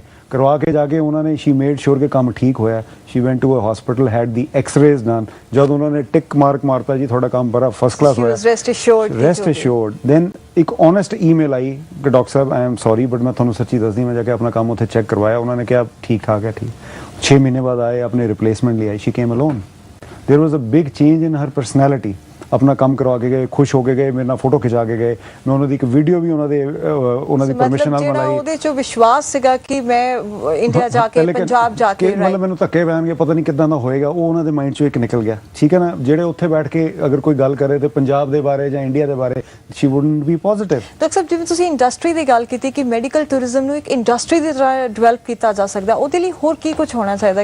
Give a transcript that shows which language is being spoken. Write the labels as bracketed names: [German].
[Punjabi] ਕਰਵਾ ਕੇ ਜਾ ਕੇ ਉਹਨਾਂ ਨੇ [English] she made sure [Punjabi] ਕਿ ਕੰਮ ਠੀਕ ਹੋਇਆ। [English] She went to a hospital, had the x-rays done. [Punjabi] ਜਦ ਉਹਨਾਂ ਨੇ ਟਿਕ ਮਾਰਕ ਮਾਰਤਾ ਜੀ ਤੁਹਾਡਾ ਕੰਮ ਬੜਾ ਫਸਟ ਕਲਾਸ ਹੋਇਆ, ਰੈਸਟ ਅਸ਼ੋਰਡ। ਦੈਨ ਇੱਕ ਓਨੈਸਟ ਈਮੇਲ ਆਈ ਕਿ doctor Sahib [English] I am sorry [Punjabi] but ਮੈਂ ਤੁਹਾਨੂੰ ਸੱਚੀ ਦੱਸਦੀ, ਮੈਂ ਜਾ ਕੇ ਆਪਣਾ ਕੰਮ ਉੱਥੇ ਚੈੱਕ ਕਰਵਾਇਆ, ਉਹਨਾਂ ਨੇ ਕਿਹਾ ਠੀਕ ਠਾਕ ਹੈ। ਠੀਕ 6 ਮਹੀਨੇ ਬਾਅਦ ਆਏ, ਆਪਣੇ ਰਿਪਲੇਸਮੈਂਟ ਲਈ ਆਈ। [English] She came alone. There was a big change in her personality. [Punjabi] अपना काम करवा के गए, खुश होके गए, मेरे नाल फोटो खिचा के गए। मैं उन्होंने एक वीडियो भी उन्होंने परमिशन नाल बनाई। ਉਹਦੇ ਚ ਵਿਸ਼ਵਾਸ ਸੀਗਾ ਕਿ ਮੈਂ ਇੰਡੀਆ ਜਾ ਕੇ ਪੰਜਾਬ ਜਾ ਕੇ ਮਤਲਬ ਮੈਨੂੰ ਧੱਕੇ ਪੈਣਗੇ, ਪਤਾ ਨਹੀਂ ਕਿੱਦਾਂ ਦਾ ਹੋਏਗਾ, ਉਹ ਉਹਨਾਂ ਦੇ ਮਾਈਂਡ ਚੋਂ ਇੱਕ ਨਿਕਲ ਗਿਆ। ਠੀਕ ਹੈ ਨਾ, ਜਿਹੜੇ ਉੱਥੇ ਬੈਠ ਕੇ ਅਗਰ ਕੋਈ ਗੱਲ ਕਰੇ ਤੇ ਪੰਜਾਬ ਦੇ ਬਾਰੇ ਜਾਂ ਇੰਡੀਆ ਦੇ ਬਾਰੇ, [English] She wouldn't be positive. [Punjabi] Doctor ਸਾਹਿਬ ਜਿਵੇਂ ਤੁਸੀਂ ਇੰਡਸਟਰੀ ਦੀ ਗੱਲ ਕੀਤੀ ਕਿ ਮੈਡੀਕਲ ਟੂਰਿਜ਼ਮ ਨੂੰ ਇੱਕ ਇੰਡਸਟਰੀ ਦੀ ਤਰ੍ਹਾਂ ਡਿਵੈਲਪ ਕੀਤਾ ਜਾ ਸਕਦਾ, ਉਹਦੇ ਲਈ ਹੋਰ ਕੀ ਕੁਝ ਹੋਣਾ ਚਾਹੀਦਾ?